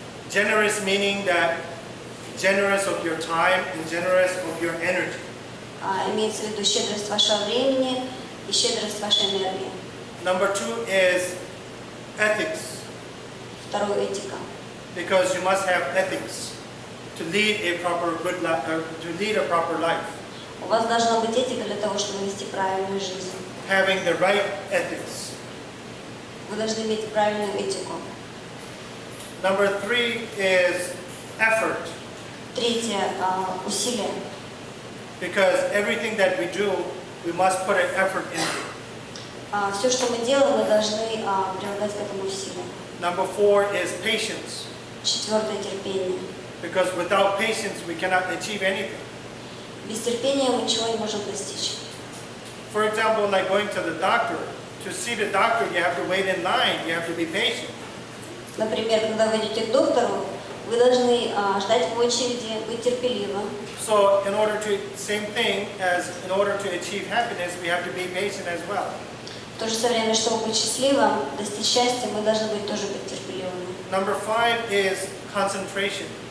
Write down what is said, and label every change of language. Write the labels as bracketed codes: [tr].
[en] Generous meaning that generous of your time and generous of your energy. [ru] Имеется в виду щедрость вашего времени и щедрость вашей энергии. [en] Number 2 is ethics, [ru] Второе – этика. [en] because you must have ethics to lead a proper good life, to lead a proper life. [ru] У вас должна быть этика для того, чтобы вести правильную жизнь. [en] Having the right ethics. [ru] Вы должны иметь правильную этику. [en] Number 3 is effort, [ru] Третье – усилие. [en] because everything that we do, we must put an effort into. [ru] Все, что мы делаем, мы должны прилагать к этому усилия. [en] Number 4 is patience, [ru] Четвертое – терпение. [en] because without patience, we cannot achieve anything. [ru] Без терпения мы ничего не можем достичь. [en] For example, like going to the doctor. To see the doctor, you have to wait in line, you have to be patient. [ru] Например, когда вы идете к доктору, вы должны ждать в очереди, быть терпеливым. [en] So in order to, same thing as in order to achieve happiness, we have to be patient as well. [ru] В то же время, чтобы быть счастливым, достичь счастья, мы должны быть тоже быть терпеливыми. [en] Number 5 is concentration